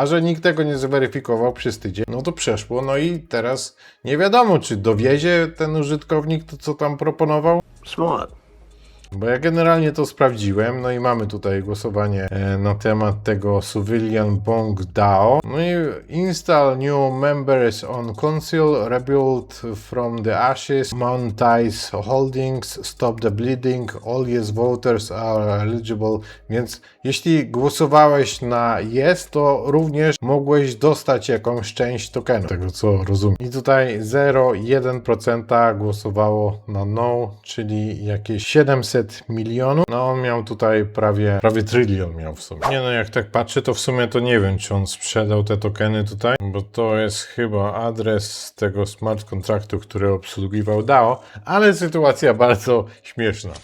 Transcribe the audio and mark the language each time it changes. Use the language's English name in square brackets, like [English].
[Polish] A że nikt tego nie zweryfikował przez tydzień, no to przeszło. No i teraz nie wiadomo, czy dowiezie ten użytkownik to, co tam proponował. [English] Smart. [Polish] Bo ja generalnie to sprawdziłem, no i mamy tutaj głosowanie na temat tego Civilian Bong DAO. No i [English] install new members on console, rebuild from the ashes, monetize holdings, stop the bleeding, all yes voters are eligible. [Polish] Więc jeśli głosowałeś na yes, to również mogłeś dostać jakąś część tokenu, tego co rozumiem. I tutaj 0,1% głosowało na no, czyli jakieś 700 milionów. No on miał tutaj prawie trylion miał w sumie. Nie no, jak tak patrzę, to w sumie to nie wiem, czy on sprzedał te tokeny tutaj, bo to jest chyba adres tego smart kontraktu, który obsługiwał DAO, ale sytuacja bardzo śmieszna.